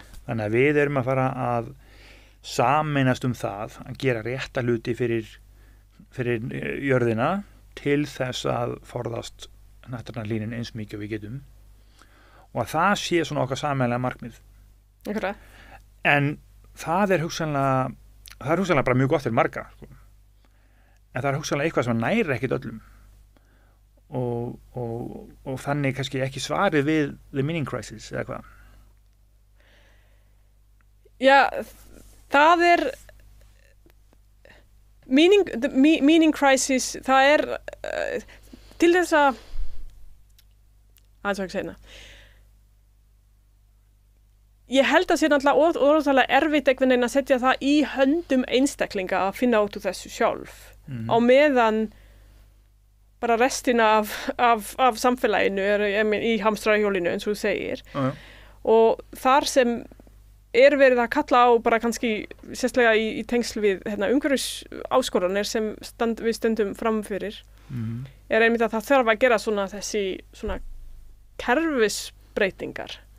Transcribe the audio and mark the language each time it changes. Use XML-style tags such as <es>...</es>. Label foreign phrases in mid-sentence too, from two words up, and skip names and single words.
<is>Þannig að við erum að fara að sameinast það að gera rétta hluti fyrir jörðina til þess að forðast hnattræna hlýnun eins mikið og við getum og að það sé svona okkar sameiginlega markmið. Okay. En það er hugsanlega bara mjög gott fyrir marga, sko. En það er hugsanlega eitthvað sem nærir ekkit öllum og þannig kannski ekki svarið við</is> <en>the meaning crisis</en> <is>eða hvað. Já, það er</is> <en>meaning crisis,</en> <is>það er til þess að ekki segna. Ég held að sé náttúrulega ótrúlega erfitt einhvern veginn að setja það í höndum einstaklinga að finna út úr þessu sjálf á meðan bara restina af samfélaginu í hamstrahjólinu eins og þú segir og þar sem verið að kalla á bara kannski sérstaklega í tengsl við umhverfisáskoranir sem við stöndum framfyrir einmitt að það þarf að gera þessi kerfisbreytingar</is>